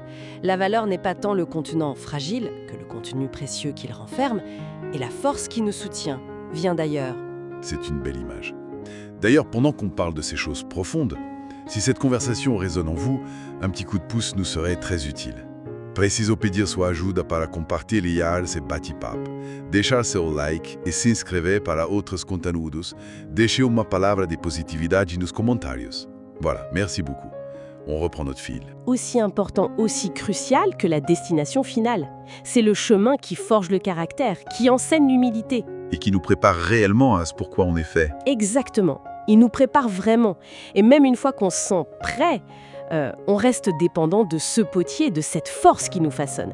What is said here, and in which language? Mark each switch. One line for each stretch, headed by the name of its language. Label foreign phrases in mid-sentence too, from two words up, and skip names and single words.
French: La valeur n'est pas tant le contenant fragile que le contenu précieux qu'il renferme, et la force qui nous soutient vient d'ailleurs. C'est une belle image. D'ailleurs, pendant qu'on parle de ces choses profondes, si cette conversation résonne en vous, un petit coup de pouce nous serait très utile.
Portuguese: Preciso pedir sua ajuda para compartilhar esse bate-papo, deixar seu like e se inscrever para outros conteúdos, deixer uma palavra de positividade nos comentários.
French: Voilà, merci beaucoup. On reprend notre fil. Aussi important, aussi crucial que la destination finale. C'est le chemin qui forge le caractère, qui enseigne l'humilité. Et qui nous prépare réellement à ce pourquoi on est fait. Exactement. Il nous prépare vraiment. Et même une fois qu'on se sent prêt, on reste dépendant de ce potier, de cette force qui nous façonne.